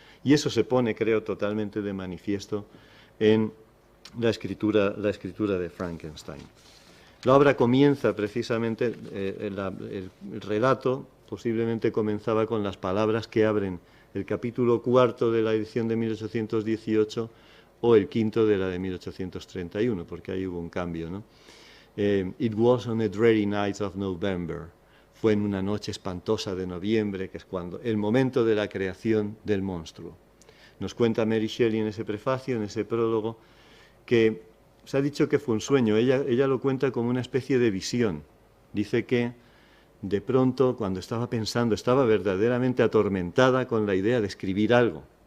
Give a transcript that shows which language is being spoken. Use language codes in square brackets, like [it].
[es] Y eso se pone, creo, totalmente de manifiesto en la escritura de Frankenstein. La obra comienza precisamente, el relato posiblemente comenzaba con las palabras que abren el capítulo 4 de la edición de 1818 o el 5 de la de 1831, porque ahí hubo un cambio, ¿no? [en] It was on a dreary night of November. [es] Fue en una noche espantosa de noviembre, que es cuando el momento de la creación del monstruo. Nos cuenta Mary Shelley en ese prefacio, en ese prólogo, que se ha dicho que fue un sueño. Ella lo cuenta como una especie de visión. Dice que de pronto, cuando estaba pensando, estaba verdaderamente atormentada con la idea de escribir algo.